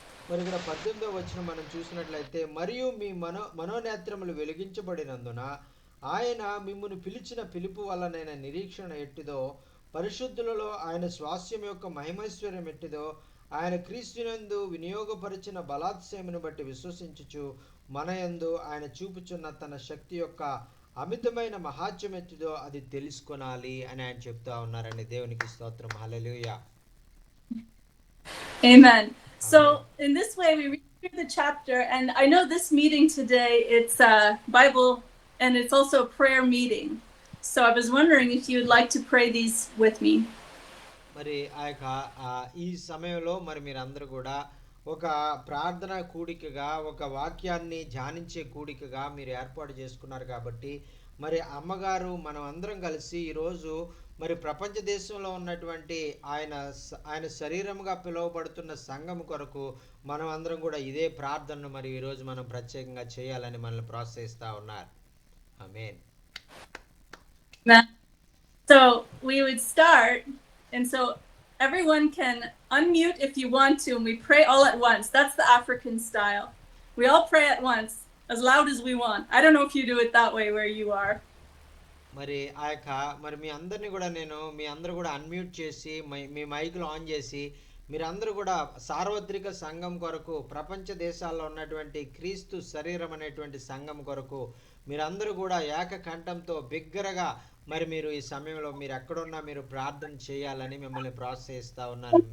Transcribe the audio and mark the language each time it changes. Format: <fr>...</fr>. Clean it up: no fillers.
<te>మరి ఇక్కడ 18వ వచనం మనం చూసినట్లయితే, మరియు మీ మనోనేత్రములు వెలిగించబడినందున ఆయన మిమ్మును పిలిచిన పిలుపు వలనైన నిరీక్షణ ఎట్టిదో, పరిశుద్ధులలో ఆయన స్వాస్యం యొక్క మహిమైశ్వర్యం ఎట్టిదో, ఆయన క్రీస్తునందు వినియోగపరిచిన బలాత్సయమును బట్టి విశ్వసించుచు మన యందు ఆయన చూపుచున్న తన శక్తి యొక్క అమితమైన మహాత్యం ఎట్టిదో అది తెలుసుకొనాలి అని ఆయన చెప్తా ఉన్నారండి. దేవునికి స్తోత్రం. హల్లెలూయా.</te> <en>Amen. So in this way we read through the chapter, and I know this meeting today, it's a Bible and it's also a prayer meeting. So I was wondering if you would like to pray these with me.</en> <te>మరి ఈ సమయంలో మరి మీరందరూ కూడా ఒక ప్రార్థన కూడికగా, ఒక వాక్యాన్ని ధ్యానించే కూడికగా మీరు ఏర్పాటు చేసుకున్నారు కాబట్టి, మరి అమ్మగారు మనం అందరం కలిసి ఈరోజు మరి ప్రపంచ దేశంలో ఉన్నటువంటి ఆయన శరీరంగా పిలువబడుతున్న సంఘం కొరకు మనం అందరం కూడా ఇదే ప్రార్థనను మరి ఈరోజు మనం ప్రత్యేకంగా చేయాలని మనల్ని ప్రోత్సహిస్తా ఉన్నారు. ఆమేన్.</te> <en>So we would start, and so everyone can unmute if you want to, and we pray all at once. That's the African style. We all pray at once, as loud as we want. I don't know if you do it that way where you are.</en> <te>మరి మరి మీ అందరూ కూడా unmute చేసి మీ మైకులు on చేసి మీరందరూ కూడా సార్వత్రిక సంఘం కొరకు, ప్రపంచ దేశాల్లో ఉన్నటువంటి క్రీస్తు శరీరం అనేటువంటి సంఘం కొరకు మీరందరూ కూడా ఏకకంఠంతో బిగ్గరగా మరి మీరు ఈ సమయంలో మీరు ఎక్కడున్నా మీరు ప్రార్థన చేయాలని మిమ్మల్ని ప్రోత్సహిస్తా ఉన్నాను.</te>